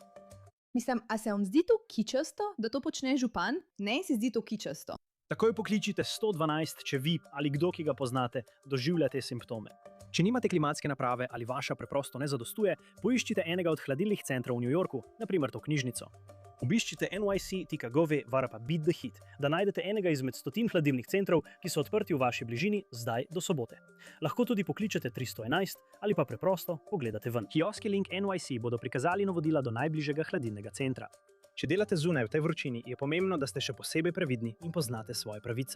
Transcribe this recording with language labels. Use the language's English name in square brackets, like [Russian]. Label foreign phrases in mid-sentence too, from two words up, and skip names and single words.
[Slovenian] Mislim, a se vam zdi to kičasto, da to počne župan? Ne, se zdi to kičasto. Takoj pokličite 112, če vi ali kdo, ki ga poznate, doživljate simptome. Če nimate klimatske naprave ali vaša preprosto ne zadostuje, poiščite enega od hladilnih centrov v New Yorku, naprimer to knjižnico. Obiščite nyc.gov/beat-the-heat, da najdete enega izmed 100 hladilnih centrov, ki so odprti v vaši bližini zdaj do sobote. Lahko tudi pokličete 311 ali pa preprosto pogledate ven. Kioski Link NYC bodo prikazali navodila do najbližjega hladilnega centra. Če delate zunaj v tej vročini, je pomembno, da ste še posebej previdni in poznate svoje pravice.